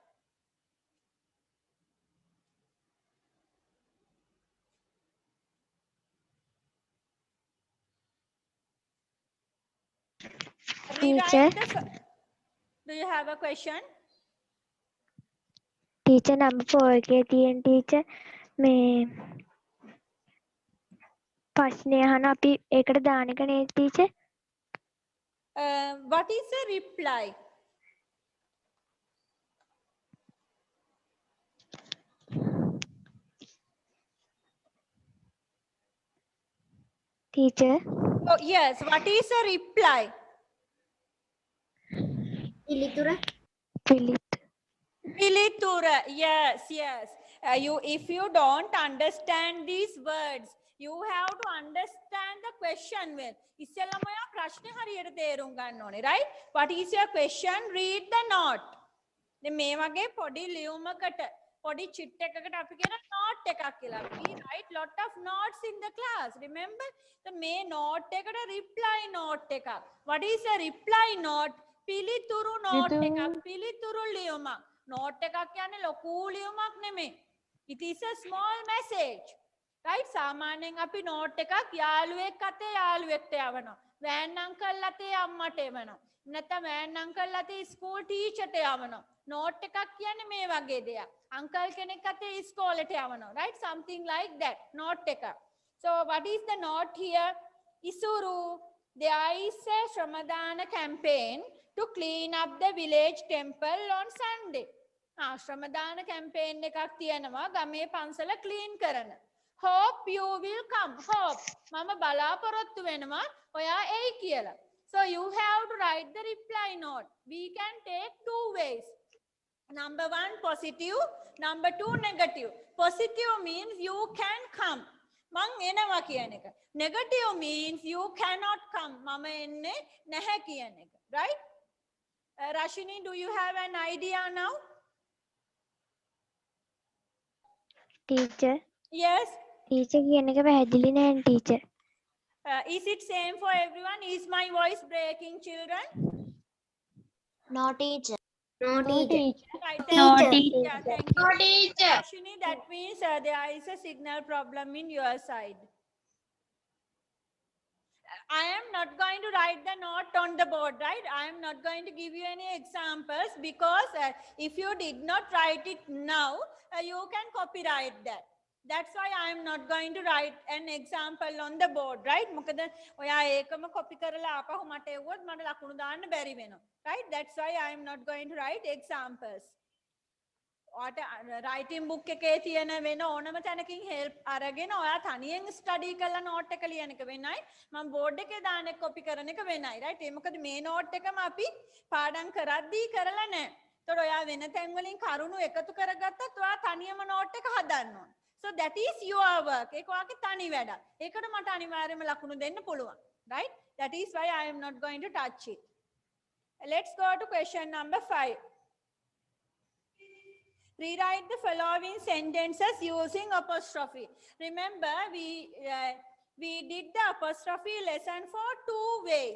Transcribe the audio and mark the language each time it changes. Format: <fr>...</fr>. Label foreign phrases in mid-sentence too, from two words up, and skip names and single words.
<en>Teacher. Do you have a question? Teacher number 4</en> <si>එකේ තියෙන teacher මේ ප්‍රශ්නය අහන අපි ඒකට දාන එක නේද teacher?</si> <en>What is the reply? Teacher. Oh, yes. What is the reply?</en> <si>පිළිතුර.</si> <en>Pilitura. Yes, yes. If you don't understand these words, you have to understand the question well.</en> <si>ඉස්සෙල්ලම ඔයා ප්‍රශ්නේ හරියට තේරුම් ගන්න ඕනේ,</si> <en>right? What is your question? Read the note.</en> <si>දැන් මේ වගේ පොඩි ලියුමකට පොඩි චිට් එකකට අපි කියන note එකක් කියලා.</si> <en>We write lot of notes in the class. Remember? the</en> <si>මේ note එකට</si> <en>reply note</en> <si>එකක්.</si> <en>What is the reply note?</en> <si>පිළිතුරු note එකක්. පිළිතුරු ලියුමක්. note එකක් කියන්නේ ලොකු ලියුමක් නෙමෙයි.</si> <en>It is a small message. Right?</en> <si>සාමාන්‍යයෙන් අපි note එකක් යාළුවෙක් අතේ යාළුවෙක්ට යවනවා. වෑන් අංකල් අතේ අම්මට එවනවා. නැත්නම් වෑන් අංකල් අතේ ස්කූල් ටීචර්ට යවනවා. note එකක් කියන්නේ මේ වගේ දෙයක්. අංකල් කෙනෙක් අතේ ඉස්කෝලේට යවනවා.</si> <en>Right? Something like that.</en> <si>note එකක්.</si> <en>So what is the note here? Isuru, there is a Shramadana campaign to clean up the village temple on Sunday.</en> <si>Shramadana campaign එකක් තියෙනවා ගමේ පන්සල clean කරන.</si> <en>Hope you will come. Hope.</en> <si>මම බලාපොරොත්තු වෙනවා ඔයා එයි කියලා.</si> <en>So you have to write the reply note. We can take 2 ways. Number 1 positive, number 2 negative. Positive means you can come.</en> <si>මං එනවා කියන එක.</si> <en>Negative means you cannot come.</en> <si>මම එන්නේ නැහැ කියන එක.</si> <en>Right? Rashini, do you have an idea now? Teacher. Yes.</en> <si>Teacher කියන එක පැහැදිලි නෑ teacher.</si> <en>Is it same for everyone? Is my voice breaking, children? No teacher. No Right, teacher. teacher. Yeah, thank you. No teacher. Rashini, that means there is a signal problem in your side. I am not going to write the note on the board, right? I am not going to give you any examples because if you did not write it now, you can copyright that. That's why I am not going to write an example on the board, right?</en> <si>මොකද ඔයා ඒකම copy කරලා ආපහු මට එවුවොත් මට ලකුණු දාන්න බැරි වෙනවා.</si> <en>Right? That's why I am not going to write examples. writing book</en> <si>එකේ තියෙන වෙන ඕනම තැනකින් help අරගෙන ඔයා තනියෙන් study කරලා note එක ලියන එක වෙනයි මම board එකේ දාන එක copy කරන එක වෙනයි right ඒ මොකද මේ note එකම අපි පාඩම් කරද්දී කරලා නැහැ. ඒතකොට ඔයා වෙන තැන් වලින් කරුණු එකතු කරගත්තත් ඔයා තනියම note එක හදන්න ඕන.</si> <en>So that is your work.</en> <si>ඒක ඔයාගේ තනි වැඩක්. ඒකට මට අනිවාර්යයෙන්ම ලකුණු දෙන්න පුළුවන්.</si> <en>Right? That is why I am not going to touch it. Let's go to question number 5. Rewrite the following sentences using apostrophe. Remember, we did the apostrophe lesson for 2 ways.</en>